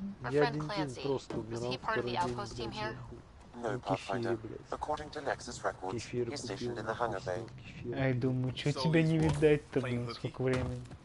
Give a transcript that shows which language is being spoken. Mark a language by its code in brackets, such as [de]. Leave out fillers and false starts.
[ru] Я один день просто умирал, второй день, блядь, [en] No, Pathfinder. According to Nexus records, he's stationed in the hangar bay. [ru] Ай, думаю, что тебя не видать-то, блин, сколько времени.